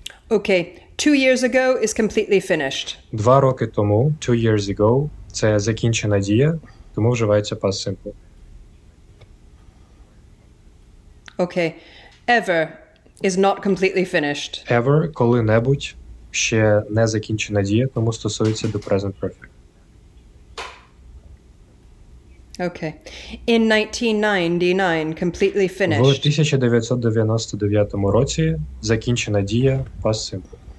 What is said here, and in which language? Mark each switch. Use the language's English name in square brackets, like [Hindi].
[English] Okay, 2 years ago is completely finished. [Ukrainian] 2 роки тому, [English] 2 years ago, [Ukrainian] це закінчена дія, тому вживається past simple. [English] Okay, ever is not completely finished. [Ukrainian] Ever, коли-небудь, ще не закінчена дія, тому стосується до present perfect. [English] Okay. In 1999, completely [Ukrainian] В [English] finished. [Ukrainian] 1999 році закінчена дія past simple.